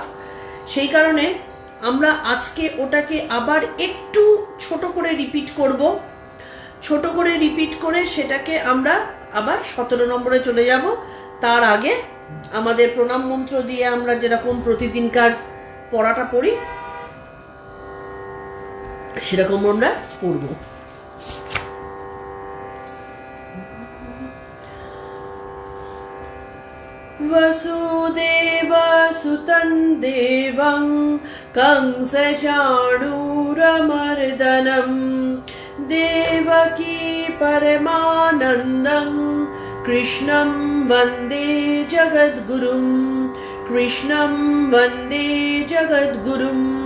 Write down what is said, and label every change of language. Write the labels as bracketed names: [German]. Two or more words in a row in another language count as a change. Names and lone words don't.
[Bangla] সেই কারণে আমরা আজকে ওটাকে আবার একটু ছোট করে রিপিট করব। ছোট করে রিপিট করে সেটাকে আমরা আবার 17 নম্বরে চলে যাব। তার আগে আমাদের প্রণাম মন্ত্র দিয়ে আমরা যেরকম প্রতিদিনকার পড়াটা পড়ি সেরকম আমরা পড়ব। [Sanskrit] वसुदेवसुतं देवं कंसचाणूरमर्दनं देवकी परमानन्दं कृष्णं वन्दे जगद्गुरुं, कृष्णं वन्दे जगद्गुरुम्।